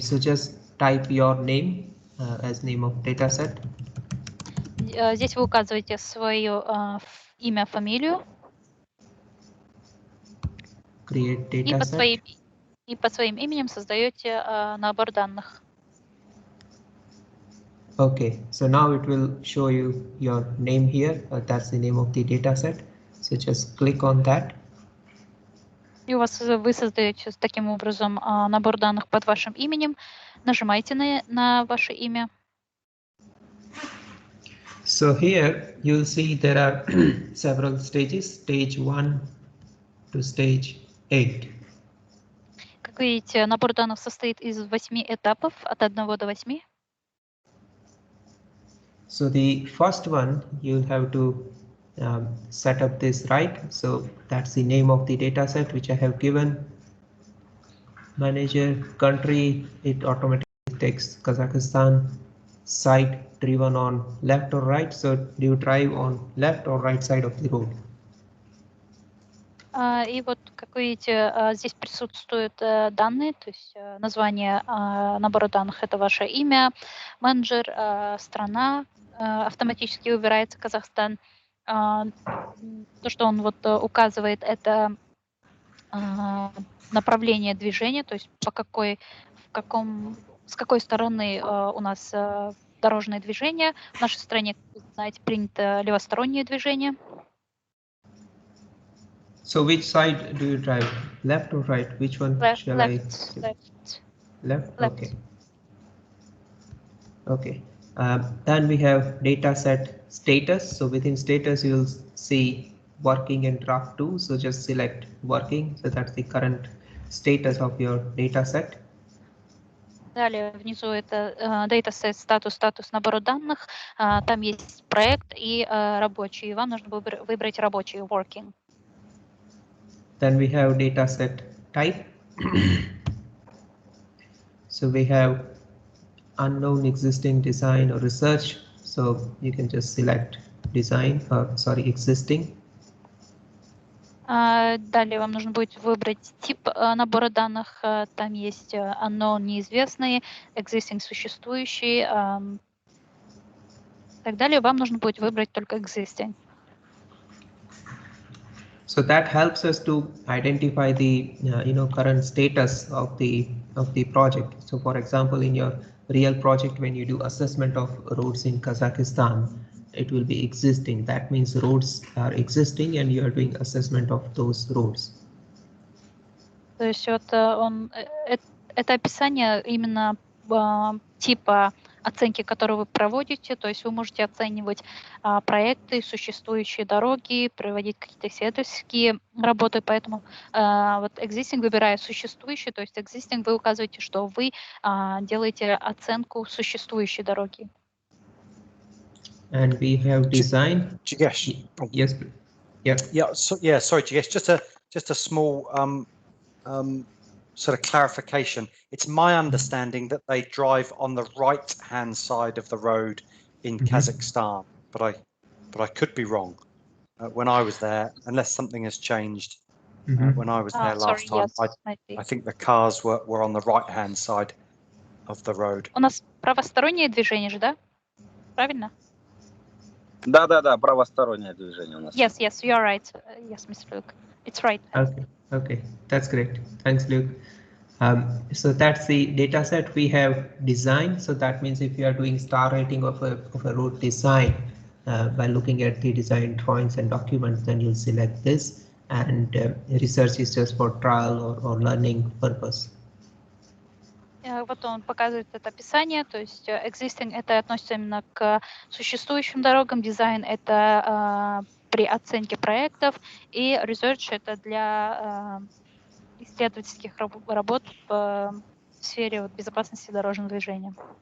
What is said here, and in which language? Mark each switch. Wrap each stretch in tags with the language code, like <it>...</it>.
<en>So just type your name as name of dataset.</en> <ru>Здесь вы указываете свое имя, фамилию.</ru> <en>Create dataset.</en> <ru>И под своим именем создаете набор данных.</ru> <en>Okay, so now it will show you your name here. That's the name of the dataset. So just click on that.</en> <ru>И вы создаете таким образом набор данных под вашим именем. Нажимаете на ваше имя.</ru> <en>So here you'll see there are several stages, stage 1 to stage 8.</en> <ru>Как видите, набор данных состоит из 8 этапов, от 1 до 8.</ru> <en>So the first one, you'll have to set up this right. So that's the name of the dataset which I have given. Manager, country, it automatically takes Kazakhstan. Site driven on left or right. So do you drive on left or right side of the road?</en> <ru>И вот, как видите, здесь присутствуют данные, то есть название набора данных — это ваше имя, менеджер, страна, автоматически выбирается Казахстан. То, что он вот указывает, это направление движения, то есть с какой стороны у нас дорожное движение. В нашей стране, как вы знаете, принято левостороннее движение.</ru> <en>So which side do you drive? Left or right? Which one shall I? Left. Okay. Okay. Then we have dataset status. So within status, you'll see working and draft 2. So just select working. So that's the current status of your dataset.</en> <ru>Далее внизу это dataset статус набора данных. Там есть проект и рабочий. Вам нужно выбрать рабочий, working.</ru> <en>Then we have dataset type. So we have unknown, existing, design, or research. So you can just select design, existing.</en> <ru>Далее вам нужно будет выбрать тип набора данных. Там есть unknown, неизвестные, existing, существующие. И так далее. Вам нужно будет выбрать только existing.</ru> <en>So that helps us to identify the current status of the project. So for example, in your real project, when you do assessment of roads in Kazakhstan, it will be existing. That means roads are existing and you are doing assessment of those roads.</en> <ru>То есть вот это описание именно типа оценки, которые вы проводите, то есть вы можете оценивать проекты, существующие дороги, проводить какие-то исследовательские работы, поэтому вот existing выбирая существующие, то есть existing вы указываете, что вы делаете оценку существующей дороги.</ru> <en>And we have design. Jigesh. Yes. Yeah. Yeah. Sorry, Jigesh. Just a small sort of clarification. It's my understanding that they drive on the right-hand side of the road in Kazakhstan, but I could be wrong. When I was there, unless something has changed, when I was there last time, I think the cars were on the right-hand side of the road.</en> <ru>У нас правостороннее движение же, да? Правильно? Да, правостороннее движение у нас.</ru> <en>Yes, you are right. Yes, Mr. Luke. It's right. Okay, that's great. Thanks, Luke. So that's the data set we have designed. So that means if you are doing star rating of a road design by looking at the design drawings and documents, then you'll select this, and research is just for trial or learning purpose.</en> <ru>Вот он показывает это описание, то есть existing это относится именно к существующим дорогам, дизайн это при оценке проектов, и research это для исследовательских работ в сфере безопасности дорожного движения.</ru>